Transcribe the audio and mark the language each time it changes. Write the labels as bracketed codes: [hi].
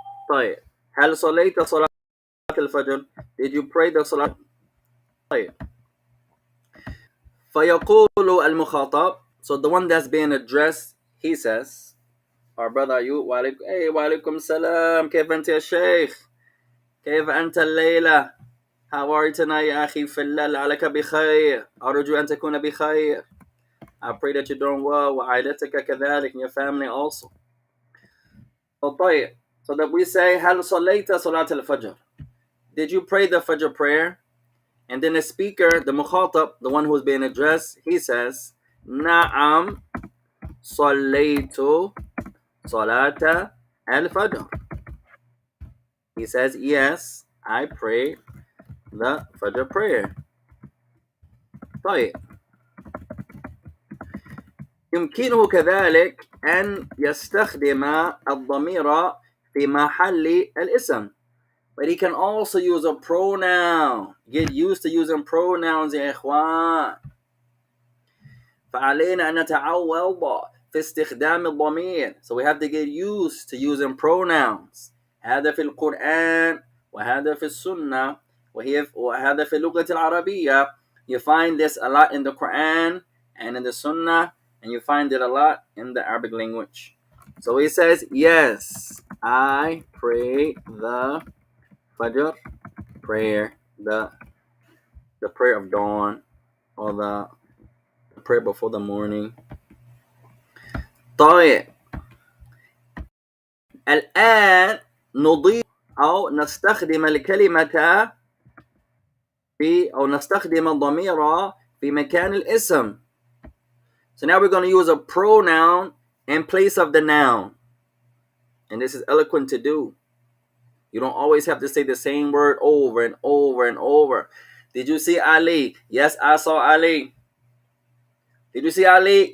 [ar] طيب. هل صليت صلاة الفجر? [en] Did you pray the صلاة? [ar] طيب. فيقول المخاطب, [en] so the one that's being addressed, he says, our brother Ayub, [ar] وعليكم السلام, كيف أنت يا شيخ? كيف أنت الليلة? [en] How are you tonight [ar] يا أخي في الله, لعلك بخير, أرجو أن تكون بخير. [en] I pray that you're doing well, [ar] وعائلتك كذلك, [en] and your family also. طيب. So that we say, [ar] هل صليت صلاة الفجر? [en] Did you pray the Fajr prayer? And then the speaker, the mukhatab, the one who's being addressed, he says, [ar] Na'am sallaytu salata al-fajr. [en] He says, yes, I prayed the Fajr prayer. [ar] طيب. يمكنه كذلك أن يستخدم الضمير في محل الاسم. [en] But he can also use a pronoun. Get used to using pronouns [ar] يا إخوان. فعلينا أن نتعود في استخدام الضمير. [en] So we have to get used to using pronouns. [ar] هذا في القرآن وهذا في السنة وهذا في اللغة العربية. [en] You find this a lot in the Quran and in the Sunnah, and you find it a lot in the Arabic language. So he says, yes, I pray the Fajr prayer, the prayer of dawn, or the prayer before the morning. [ar] طيب. الآن نضيف أو نستخدم الكلمة أو نستخدم الضمير في مكان الاسم. [en] So now we're going to use a pronoun in place of the noun. And this is eloquent to do. You don't always have to say the same word over and over and over. Did you see Ali? Yes, I saw Ali. Did you see Ali?